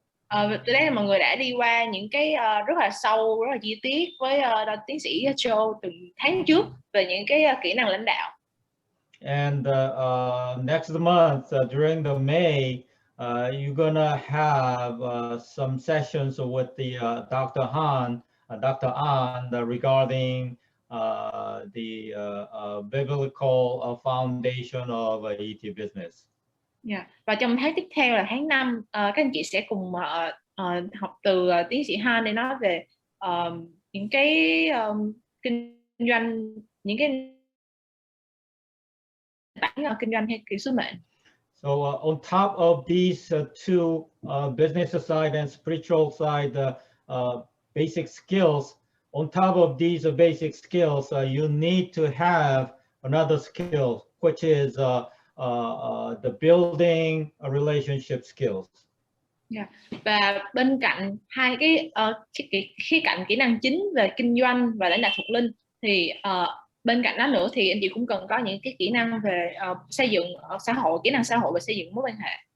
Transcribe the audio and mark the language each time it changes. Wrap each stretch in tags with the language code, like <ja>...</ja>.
<vi>Tôi thấy là mọi người đã đi qua những cái rất là sâu, rất là chi tiết với tiến sĩ Cho từ tháng trước về những cái kỹ năng lãnh đạo.</vi> <en>And next month during the May, you're gonna have some sessions with the Dr. An regarding the biblical foundation of ET business. Yeah.</en> <vi>Và trong tháng tiếp theo là tháng 5, các anh chị sẽ cùng học từ tiến sĩ Han để nói về những cái kinh doanh, những cái bản kinh doanh hay kiểu sứ mệnh.</vi> <en>So on top of these two business side and spiritual side basic skills, on top of these basic skills, you need to have another skill, which is the building a relationship skills. Yeah.</en> <vi>Và bên cạnh hai cái khía cạnh kỹ năng chính về kinh doanh và lãnh đạo thuộc linh thì bên cạnh đó nữa thì anh chị cũng cần có những cái kỹ năng về xây dựng xã hội, kỹ năng xã hội và xây dựng mối quan hệ.</vi>